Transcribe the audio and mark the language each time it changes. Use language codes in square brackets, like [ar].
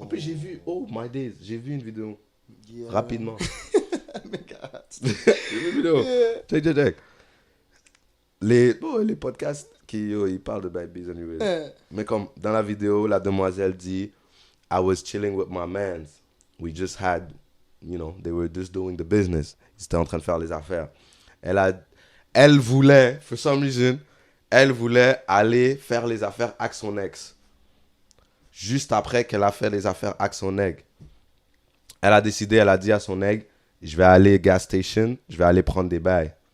[fr] En plus, j'ai vu une vidéo rapidement. J'ai vu une vidéo. Check. Les podcasts ils parlent de babies anyway. [en] Mais comme dans la vidéo, la demoiselle dit I was chilling with my mans. We just had, they were just doing the business. [fr] Ils étaient en train de faire les affaires. Elle voulait, for some reason, aller faire les affaires avec son ex. Juste après qu'elle a fait les affaires avec son ex. Elle a dit à son ex, je vais aller gas station, je vais aller prendre des bails.